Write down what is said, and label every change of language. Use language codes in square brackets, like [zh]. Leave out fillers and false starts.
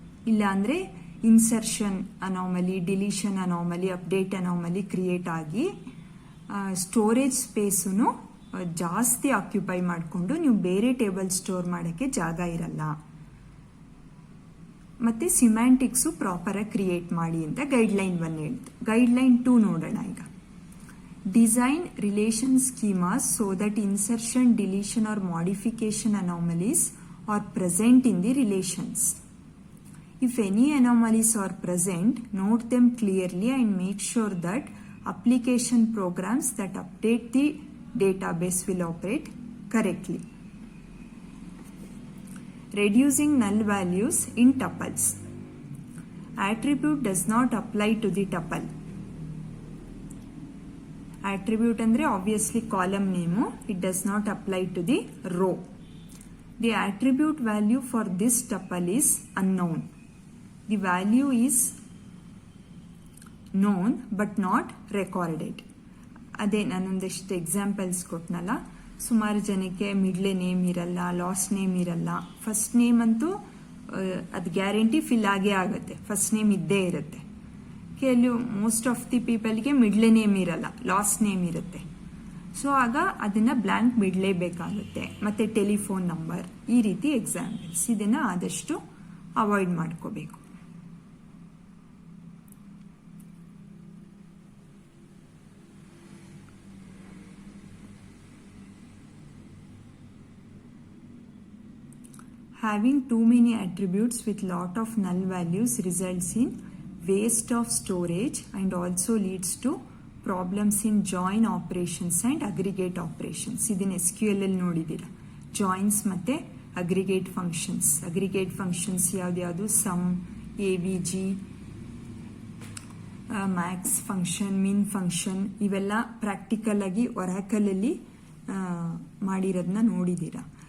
[kn] ಇಲ್ಲ ಅಂದರೆ insertion ಅನಾಮಲಿ, deletion ಅನಾಮಲಿ, update ಅನಾಮಲಿ create ಆಗಿ ಸ್ಟೋರೇಜ್ ಸ್ಪೇಸನ್ನು ಜಾಸ್ತಿ ಆಕ್ಯುಪೈ ಮಾಡಿಕೊಂಡು ನೀವು ಬೇರೆ ಟೇಬಲ್ ಸ್ಟೋರ್ ಮಾಡೋಕ್ಕೆ ಜಾಗ ಇರಲ್ಲ. ಮತ್ತೆ ಸಿಮ್ಯಾಂಟಿಕ್ಸು ಪ್ರಾಪರಾಗಿ ಕ್ರಿಯೇಟ್ ಮಾಡಿ ಅಂತ ಗೈಡ್ಲೈನ್ 1 ಹೇಳ್ತು. ಗೈಡ್ಲೈನ್ 2 ನೋಡೋಣ ಈಗ. [en] Design relation schemas so that insertion, deletion or modification anomalies are present in the relations. If any anomalies are present, note them clearly and make sure that application programs that update the database will operate correctly. Reducing null values in tuples. Attribute does not apply to the tuple. Attribute [kn] andre [en] obviously column name, it does not apply to the row. The attribute value for this tuple is unknown. The value is known but not recorded. [kn] ಅದೇ ನಾನೊಂದಿಷ್ಟು examples ಕೊಟ್ನಲ್ಲ, ಸುಮಾರು ಜನಕ್ಕೆ ಮಿಡ್ಲೆ name ಇರಲ್ಲ, last name ಇರಲ್ಲ. First name ಅಂತೂ ಅದು guarantee fill ಆಗೇ ಆಗುತ್ತೆ, first name ಇದ್ದೇ ಇರುತ್ತೆ. ಕೆಲವು ಮೋಸ್ಟ್ ಆಫ್ ದಿ ಪೀಪಲ್ಗೆ ಮಿಡ್ಲೆ ನೇಮ್ ಇರಲ್ಲ, ಲಾಸ್ಟ್ ನೇಮ್ ಇರುತ್ತೆ. ಸೊ ಆಗ ಅದನ್ನ ಬ್ಲ್ಯಾಂಕ್ ಬಿಡಲೇಬೇಕಾಗುತ್ತೆ. ಮತ್ತೆ ಟೆಲಿಫೋನ್ ನಂಬರ್, ಈ ರೀತಿ ಎಕ್ಸಾಂಪಲ್ಸ್, ಇದನ್ನ ಆದಷ್ಟು ಅವಾಯ್ಡ್ ಮಾಡ್ಕೋಬೇಕು. [en] Having too many attributes with lot of null values results in waste of storage and also leads to problems in join operations and aggregate operations. [kn] ಇದನ್ನ SQL ಅಲ್ಲಿ ನೋಡಿದ್ದೀರಾ, joins ಮತ್ತೆ aggregate functions. Aggregate functions ಯಾವ್ದು some, AVG, Max function, ಮಿನ್ function, ಇವೆಲ್ಲ practical ಆಗಿ Oracle ಅಲ್ಲಿ ಮಾಡಿರೋದನ್ನ ನೋಡಿದ್ದೀರಾ.